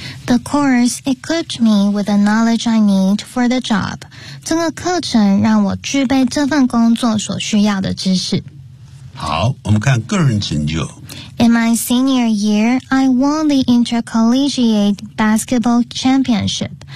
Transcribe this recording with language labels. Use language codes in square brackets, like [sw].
[en] The course equipped me with the knowledge I need for the job. [zh] 这个课程让我具备这份工作所需要的知识。好，我们看个人成就。 [en] In my senior year, I won the intercollegiate basketball championship.